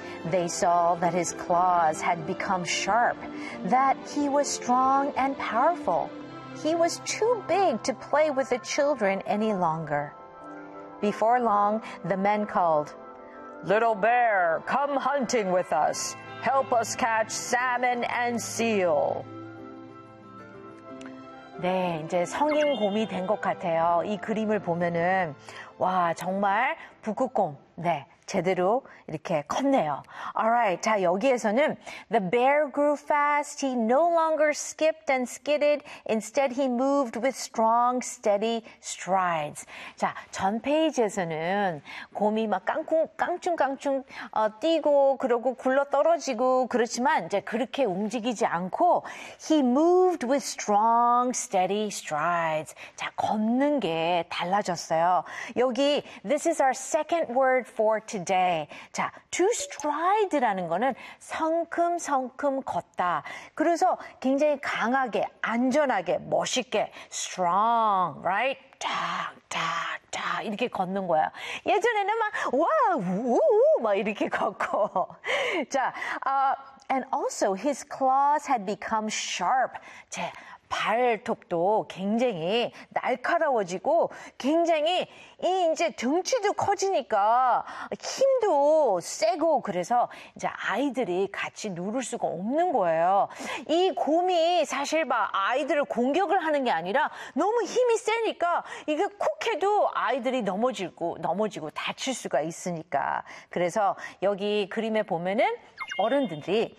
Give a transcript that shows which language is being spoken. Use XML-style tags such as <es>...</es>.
<en>They saw that his claws had become sharp, that he was strong and powerful. He was too big to play with the children any longer. Before long, the men called, "Little bear, come hunting with us. Help us catch salmon and seal."</en> <ko>네, 이제 성인 곰이 된 것 같아요. 이 그림을 보면은 와, 정말 북극곰. 네. 제대로 이렇게 컸네요.</ko> <en>All right.</en> <ko>자, 여기에서는</ko> <en>the bear grew fast. He no longer skipped and skidded. Instead, he moved with strong, steady strides.</en> <ko>자, 전 페이지에서는 곰이 막 깡충깡충 뛰고 그러고 굴러떨어지고 그렇지만 이제 그렇게 움직이지 않고</ko> <en>he moved with strong, steady strides.</en> <ko>자, 걷는 게 달라졌어요. 여기</ko> <en>this is our second word for today.</en> <ko>Day. 자, to stride라는 거는 성큼성큼 걷다. 그래서 굉장히 강하게, 안전하게, 멋있게,</ko> <en>strong, right?</en> <ko>다 이렇게 걷는 거야. 예전에는 막 와, 우우 막 이렇게 걷고.</ko> <en>자, and also his claws had become sharp.</en> <ko>제 발톱도 굉장히 날카로워지고 굉장히 이 이제 등치도 커지니까 힘도 세고 그래서 이제 아이들이 같이 누를 수가 없는 거예요. 이 곰이 사실 막 아이들을 공격을 하는 게 아니라 너무 힘이 세니까 이게 쿡 해도 아이들이 넘어지고 다칠 수가 있으니까 그래서 여기 그림에 보면은 어른들이</ko>